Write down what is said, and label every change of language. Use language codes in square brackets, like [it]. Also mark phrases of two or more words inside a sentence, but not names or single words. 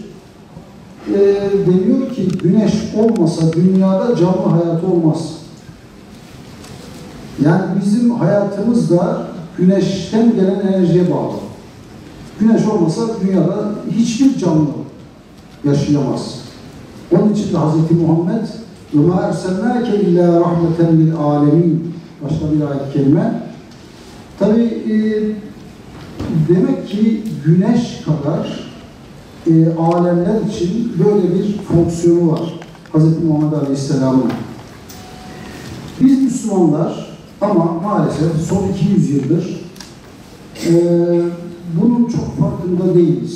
[tr] Deniyor ki güneş olmasa dünyada canlı hayat olmaz. Yani bizim hayatımız da güneşten gelen enerjiye bağlı. Güneş olmasa dünyada hiçbir canlı yaşayamaz. Onun için de Hz. Muhammed [ar] وَمَا اَرْسَلْنَاكَ اِلَّا رَحْمَةً لِلْعَالَمِينَ [tr] başka bir ayet-i kerime. Tabi demek ki güneş kadar alemler için böyle bir fonksiyonu var Hz. Muhammed Aleyhisselam'ın. Biz Müslümanlar ama maalesef son 200 yıldır bunun çok farkında değiliz.